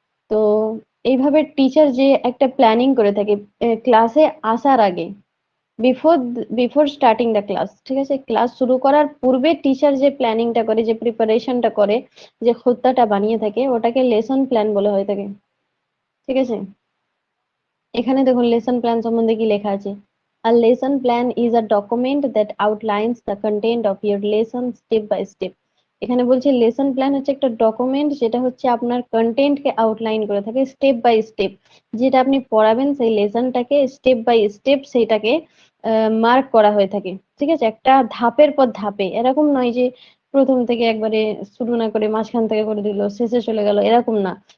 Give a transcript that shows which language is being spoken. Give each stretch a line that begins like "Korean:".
Bangla: তো এইভাবে টিচার যে একটা প্ল্যানিং করে থাকে ক্লাসে আসার আগে,
English: before before starting the class,
Bangla: ঠিক আছে, ক্লাস শুরু করার পূর্বে টিচার যে প্ল্যানিংটা করে, যে প্রিপারেশনটা করে, যে খোত্তাটা বানিয়ে থাকে, ওটাকে লেসন প্ল্যান বলা হয়ে থাকে। ঠিক আছে। এখানে দেখুন লেসন প্ল্যান সম্বন্ধে কি লেখা আছে।
English: A lesson plan is a document that outlines the content of your lesson step by step.
Bangla: এখানে বলছে লেসন প্ল্যান হচ্ছে একটা ডকুমেন্ট, যেটা হচ্ছে আপনার কন্টেন্টকে আউটলাইন করে থাকে স্টেপ বাই স্টেপ। যেটা আপনি পড়াবেন সেই লেসনটাকে স্টেপ বাই স্টেপ সেইটাকে মার্ক করা হয়ে থাকে। ঠিক আছে, একটা ধাপের পর ধাপে, এরকম নয় যে প্রথম থেকে একবারে শুরু না করে মাঝখান থেকে করে দিল শেষে চলে গেল, এরকম না।